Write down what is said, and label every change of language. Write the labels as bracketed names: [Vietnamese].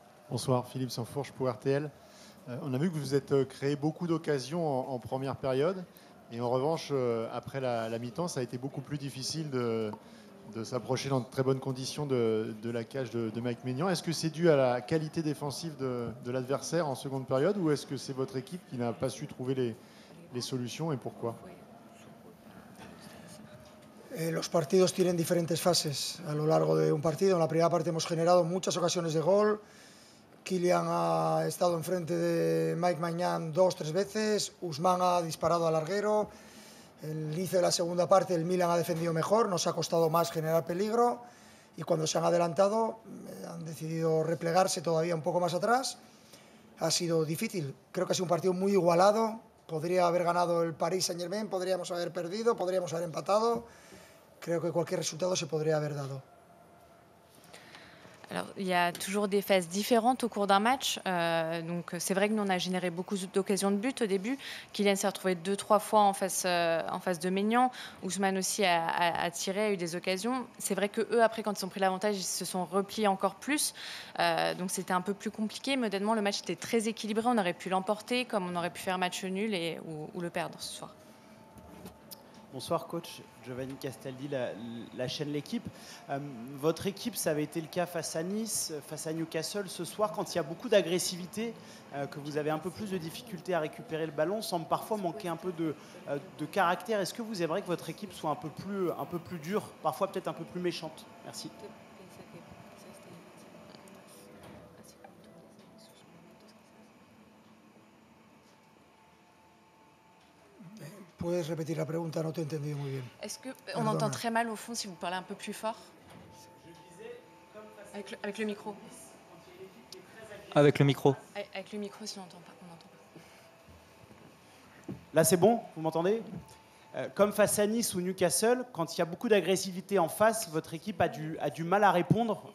[French] Bonsoir, Philippe Sansfourche pour RTL. On a vu que vous êtes créé beaucoup d'occasions en première période, et en revanche, après la mi-temps, ça a été beaucoup plus difficile de s'approcher dans de très bonnes conditions de la cage de Mike Maignan. Est-ce que c'est dû à la qualité défensive de l'adversaire en seconde période, ou est-ce que c'est votre équipe qui n'a pas su trouver les solutions, et pourquoi? [Spanish] Los partidos tienen diferentes fases a lo largo de un partido. En la primera parte hemos generado muchas ocasiones de gol. Kylian ha estado enfrente de Mike Maignan 2-3 veces. Ousmane ha disparado al larguero. El inicio de la segunda parte el Milan ha defendido mejor, nos ha costado más generar peligro, y cuando se han adelantado han decidido replegarse todavía un poco más atrás. Ha sido difícil, creo que ha sido un partido muy igualado. Podría haber ganado el Paris Saint-Germain, podríamos haber perdido, podríamos haber empatado. Creo que cualquier resultado se podría haber dado. [French] Alors, il y a toujours des phases différentes au cours d'un match. Donc, c'est vrai que nous, on a généré beaucoup d'occasions de but au début. Kylian s'est retrouvé 2-3 fois en face de Maignan. Ousmane aussi a tiré, a eu des occasions. C'est vrai qu'eux, après, quand ils ont pris l'avantage, ils se sont repliés encore plus. Donc, c'était un peu plus compliqué. Mais honnêtement, le match était très équilibré. On aurait pu l'emporter, comme on aurait pu faire match nul ou le perdre ce soir. Bonsoir coach, Giovanni Castaldi, la chaîne L'Équipe. Votre équipe, ça avait été le cas face à Nice, face à Newcastle. Ce soir, quand il y a beaucoup d'agressivité, que vous avez un peu plus de difficulté à récupérer le ballon, semble parfois manquer un peu de caractère. Est-ce que vous aimeriez que votre équipe soit un peu plus dure, parfois peut-être un peu plus méchante? Merci. [Spanish] ¿Puedes repetir la pregunta? No te he entendido muy bien. [French] Est-ce qu'on entend très mal au fond si vous parlez un peu plus fort? Avec le micro. Avec le micro. Avec le micro, si on n'entend pas. Là, c'est bon? Vous m'entendez? Comme face à Nice ou Newcastle, quand il y a beaucoup d'agressivité en face, votre équipe a du mal à répondre.